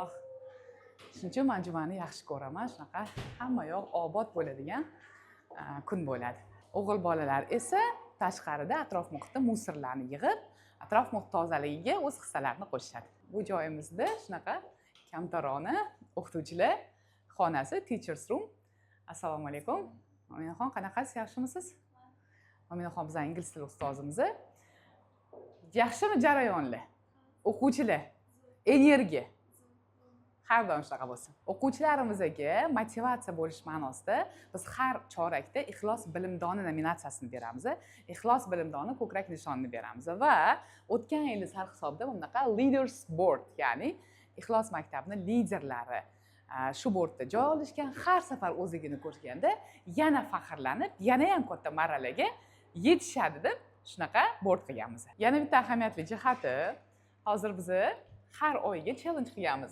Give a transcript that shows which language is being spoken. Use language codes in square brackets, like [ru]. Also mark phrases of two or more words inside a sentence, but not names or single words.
[uz] Shuning uchun men jumani yaxshi ko'raman. Shunaqa hamma yoq obod bo'ladigan kun bo'ladi. O'g'il bolalar esa tashqarida atrof muhitda musorlarni yig'ib, atrof muhit tozaligiga o'z hissalarini qo'shishadi. Bu joyimizda shunaqa kamtarona o'qituvchilar xonasi, [en] teachers room. [uz] Assalomu alaykum. Mo'minaxon, qanaqasiz? Yaxshimisiz? Mo'minaxon bizning ingliz tili ustozimiz. Yaxshimi jarayonlar? O'quvchilar, energiya. Har doim shunaqa bo'lsin. O'quvchilarimizga motivatsiya bo'lish ma'nosida biz har chorakda ixlos bilimdoni nominatsiyasini beramiz. Ixlos bilimdoni ko'krak nishonini beramiz va o'tgan yil sarhisobda bunaqa [en] leaders board, [uz] ya'ni ixlos maktabining liderlari shu bordda joy olishgan, har safar o'zligini ko'rganda yana faxrlanib, yana ham katta marralarga yetishadi deb shunaqa bord qilganmiz. Yana bitta ahamiyatli jihati, hozir biz har oyga challenge qilganmiz.